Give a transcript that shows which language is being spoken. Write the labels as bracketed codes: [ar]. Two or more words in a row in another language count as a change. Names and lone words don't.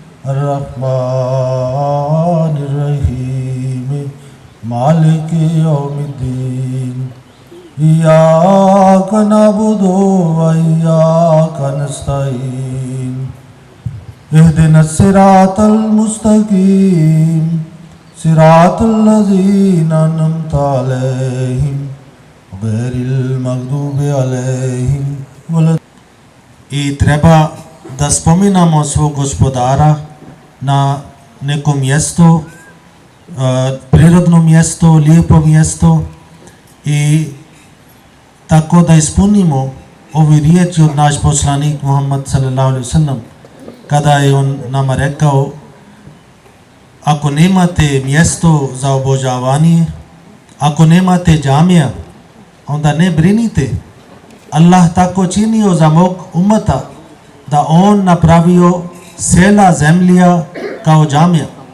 [ar] الرحمن الرحيم مالك يوم الدين إياك نعبد وإياك نستعين اهدنا الصراط المستقيم صراط الذين أنعمت عليهم غير المغضوب عليهم ولا. [bs] I treba da spominamo svog gospodara na neko mjesto, prirodno mjesto, lijepo mjesto i tako da ispunimo ove riječi od naš poslanik Muhammed [ar] صلى الله عليه وسلم [bs] kada je on nama rekao: ako nemate mjesto za obožavanje, ako nemate džamija, onda ne brinite. Allah tako činio za mog umata da on napravio sela zemlja kao džamija.